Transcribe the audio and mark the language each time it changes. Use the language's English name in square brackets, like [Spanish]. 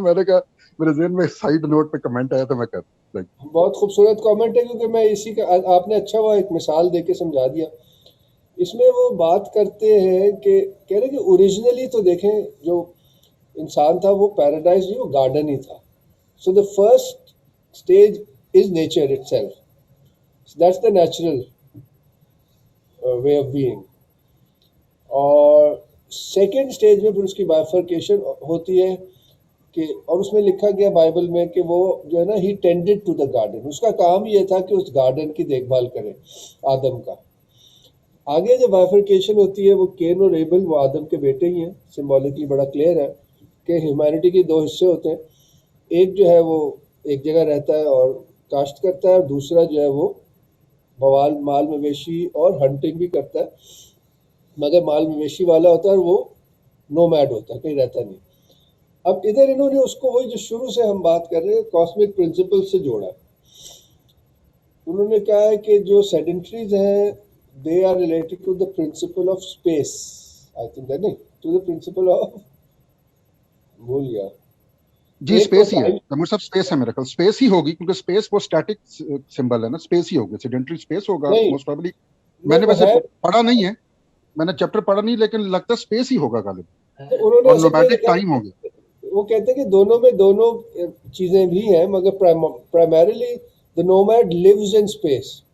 [Urdu] میں نے کہا میرے ذہن میں سائڈ نوٹ پہ کمنٹ آیا تھا, میں کہتا بہت خوبصورت کامنٹ ہے, کیونکہ میں اسی کا آپ نے اچھا ہوا ایک مثال دے کے سمجھا دیا. اس میں وہ بات کرتے ہیں کہ کہہ رہے کہ اوریجنلی تو دیکھیں جو انسان تھا وہ پیراڈائز جو گارڈن ہی تھا. [English] So the first stage is nature itself, that's the natural way of being. [Urdu] اور سیکنڈ اسٹیج میں پھر اس کی بائفرکیشن ہوتی ہے کہ, اور اس میں لکھا گیا بائبل میں کہ وہ جو ہے نا [English] he tended to the garden, [Urdu] اس کا کام یہ تھا کہ اس گارڈن کی دیکھ بھال کرے آدم کا. آگے جو بائفرکیشن ہوتی ہے وہ کین اور ایبل وہ آدم کے بیٹے ہی ہیں. سمبولکلی بڑا کلیئر ہے کہ ہیومینٹی کے دو حصے ہوتے ہیں, ایک جو ہے وہ ایک جگہ رہتا ہے اور کاشت کرتا ہے, اور دوسرا جو ہے وہ موال مال مویشی اور ہنٹنگ بھی کرتا ہے, مگر مال مویشی والا ہوتا ہے اور وہ نومیڈ ہوتا ہے, کہیں رہتا نہیں. اب ادھر انہوں نے اس کو وہی جو شروع سے ہم بات کر رہے ہیں کاسمک پرنسپل سے جوڑا. انہوں نے کہا ہے کہ جو سیڈنٹریز ہیں [English] they are related to the principle of space. I think that [Urdu] نہیں [English] to the principle of [Urdu] بھول گیا جی اسپیس ہی ہے تیمور صاحب, اسپیس ہے میرے خیال, اسپیس ہی ہوگی کیونکہ اسپیس وہ اسٹیٹک سمبل ہے نا, اسپیس ہی ہوگی, سیڈنٹری اسپیس ہوگا [English] Most probably. [Urdu] میں نے ویسے پڑھا نہیں ہے, میں نے چیپٹر پڑھا نہیں, لیکن لگتا ہے اسپیس ہی ہوگا غالب, اور نومیڈک ٹائم ہوگا. وہ کہتے ہیں کہ دونوں میں دونوں چیزیں بھی ہیں, مگر [English] primarily the nomad lives in space.